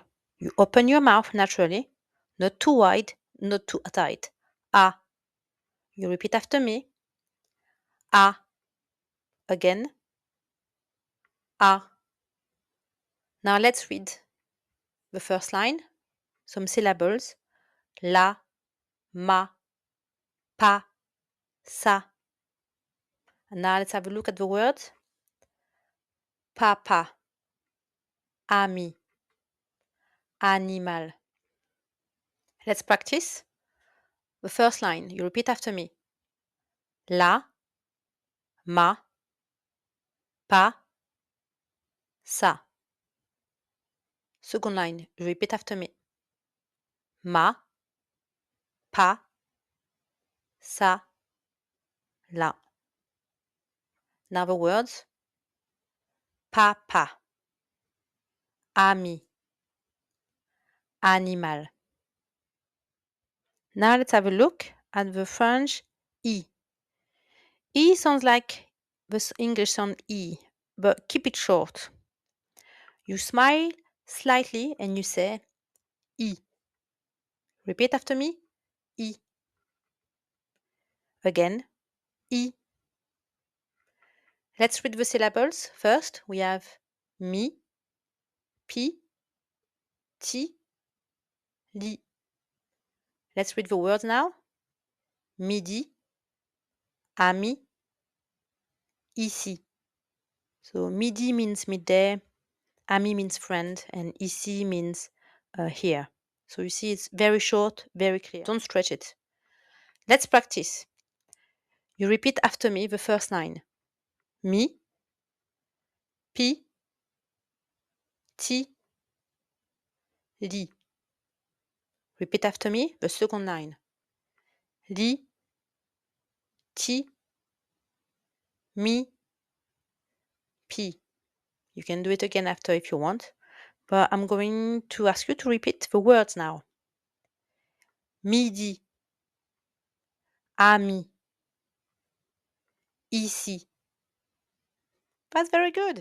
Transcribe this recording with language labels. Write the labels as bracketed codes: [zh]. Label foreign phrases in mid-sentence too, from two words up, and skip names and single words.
[en] You open your mouth naturally, not too wide, not too tight. A. You repeat after me. A. Again. A. Now let's read the first line. Some syllables. [fr] La, ma, pa, sa. [en] And now let's have a look at the words. [fr] Papa, ami, animal. [en] Let's practice. The first line, you repeat after me. [fr] La, ma, pa, sa. [en] Second line, you repeat after me. [fr] Ma, pa, sa, la. [en] Now the words. [fr] Papa, ami, animal. [en] Now let's have a look at the French I. I sounds like the English sound E, but keep it short. You smile slightly and you say I. Repeat after me. I. Again. I. Let's read the syllables. First, we have [fr] mi, pi, ti, li. [en] Let's read the words now. [fr] Midi, ami, ici. [en] So midi means midday, ami means friend, and ici means here. So you see it's very short, very clear. Don't stretch it. Let's practice. You repeat after me the first line. [fr] Mi, pi, ti, li. [en] Repeat after me the second line. [fr] Li, ti, mi, pi. [en] You can do it again after if you want, but I'm going to ask you to repeat the words now. [fr] Midi, ami, ici. [en] That's very good.